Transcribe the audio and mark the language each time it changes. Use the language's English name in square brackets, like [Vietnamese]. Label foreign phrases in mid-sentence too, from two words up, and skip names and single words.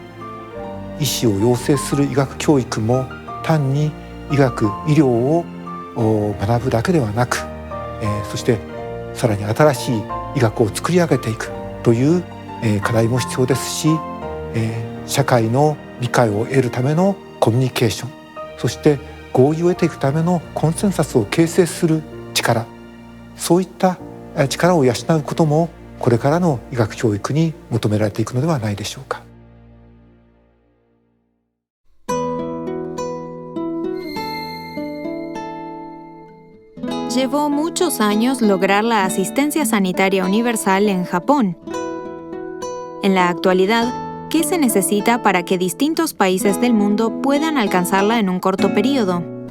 [Japanese] 医師を養成する医学教育も単に医学医療を学ぶだけではなく、そしてさらに新しい医学を作り上げていくという課題も必要ですし、社会の理解を得るためのコミュニケーション、そして合意を得ていくためのコンセンサスを形成する力、そういった力を養うこともこれからの医学教育に求められていくのではないでしょうか。 [Spanish] Llevó muchos años lograr la asistencia sanitaria universal en Japón. En la actualidad, ¿qué se necesita para que distintos países del mundo puedan alcanzarla en un corto periodo?